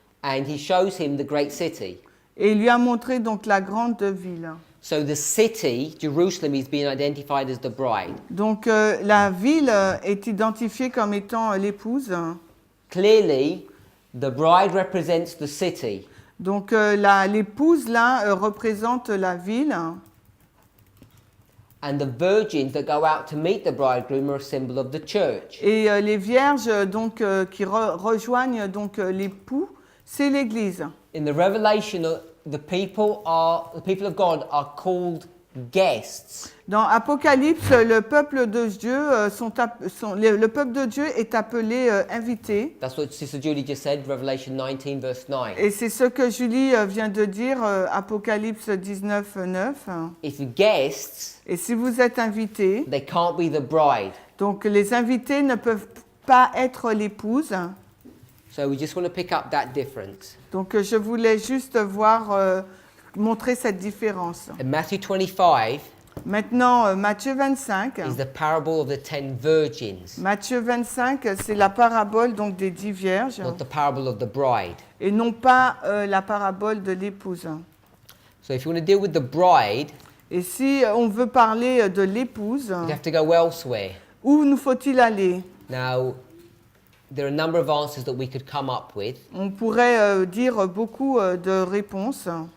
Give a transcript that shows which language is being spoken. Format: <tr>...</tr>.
<en>And he shows him the great city.</en> <fr>Et il lui a montré donc la grande ville.</fr> <en>So the city, Jerusalem, is being identified as the bride.</en> <fr>Donc la ville est identifiée comme étant l'épouse.</fr> <en>Clearly, the bride represents the city.</en> <fr>Donc l'épouse là représente la ville.</fr> <en>And the virgins that go out to meet the bridegroom are a symbol of the church.</en> <fr>Et les vierges donc qui rejoignent donc l'époux, c'est l'Église.</fr> <en>In the Revelation, the people of God are called guests.</en> <fr>Dans Apocalypse, le peuple de Dieu le peuple de Dieu est appelé invité.</fr> <en>That's what Sister Julie just said, Revelation 19, verse 9.</en> <fr>Et c'est ce que Julie vient de dire, Apocalypse 19, 9.</fr> <en>If you're guests,</en> <fr>Et si vous êtes invité,</fr> <en>they can't be the bride.</en> <fr>donc les invités ne peuvent pas être l'épouse.</fr> <en>So we just want to pick up that difference.</en> <fr>Donc je voulais juste montrer cette différence.</fr> <en>And Matthew 25</en> <fr>Maintenant, Matthieu 25.</fr> <en>is the parable of the 10 virgins,</en> <fr>Matthieu 25, c'est la parabole donc des 10 vierges</fr> <en>not the parable of the bride.</en> <fr>et non pas la parabole de l'épouse.</fr> <en>So if you want to deal with the bride,</en> <fr>Et si on veut parler de l'épouse,</fr> <en>you have to go elsewhere.</en> <fr>où nous faut-il aller?</fr> <en>Now, there are a number of answers that we could come up with.</en> <fr>On pourrait dire beaucoup de réponses.</fr>